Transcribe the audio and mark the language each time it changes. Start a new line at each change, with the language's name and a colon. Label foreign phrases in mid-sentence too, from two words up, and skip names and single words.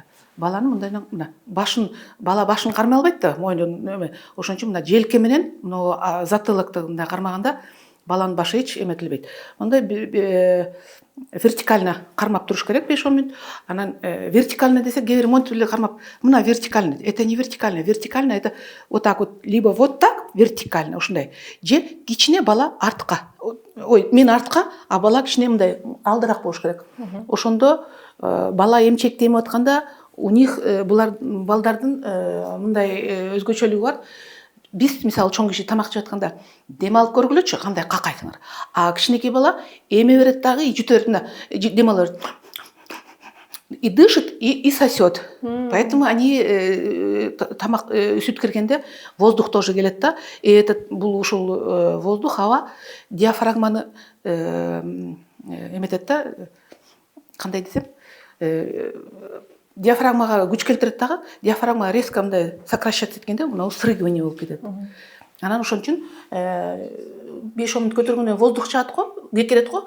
Kyrgyz: Баланы мындай мына бала башын кармай албайт да, мойнун эме. Ошон үчүн мына желке менен мына затылыкты мындай кармаганда баланын башы эч эметилбейт. Мындай вертикально кармап туруш керек 5-10 мүнөт. Анан вертикально десе кээ бир монтип эле кармап, мына вертикально.
Russian: Это не вертикально. Вертикально это вот так вот, либо вот так вертикально ушундай.
Kyrgyz: Же кичине бала артка. Ой, мен артка, а бала кичине мындай алдыраак болуш керек. Ошондо бала эмчекти эмип атканда
Russian: у них
Kyrgyz: булар балдардын мындай өзгөчөлүгү бар. Биз мисалы чоң киши тамак жеп атканда дем алып көргүлөчү, кандай какайсыңар. А кичинекей бала эме берет дагы, жутөрүнө дем алып
Russian: и дышит, и сосет. Поэтому они
Kyrgyz: тамак сүт киргенде
Russian: воздух тоже
Kyrgyz: келет да.
Russian: И этот
Kyrgyz: бул ушул воздух, хава диафрагманы эметет да. Кандай десем, диафрагмага күч келтирет дагы, диафрагма резко мындай сокращаться эткенде мына срыгивание болуп кетет. Анан ошон үчүн 5-10 мүнөт көтөргөндөн воздух чыгат го, кекерет го.